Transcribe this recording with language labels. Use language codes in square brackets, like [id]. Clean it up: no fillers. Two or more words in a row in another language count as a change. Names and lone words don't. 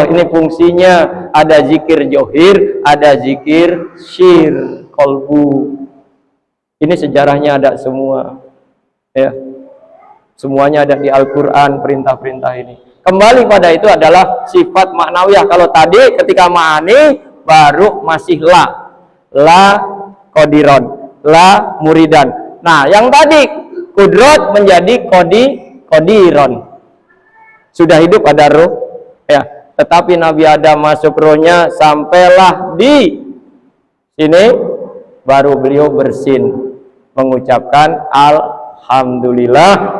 [id] Ini fungsinya ada zikir johir, ada zikir syir kolbu. Ini sejarahnya ada semua, ya, semuanya ada di Al-Quran. Perintah-perintah ini kembali pada itu adalah sifat maknawiyah. Kalau tadi ketika ma'ani baru masih [ar] لا قادرًا، لا مريدًا. [id] Nah, yang tadi kudrot menjadi qodiron. Sudah hidup ada roh, ya. Tetapi Nabi Adam masuk rohnya sampailah di sini, baru beliau bersin mengucapkan alhamdulillah.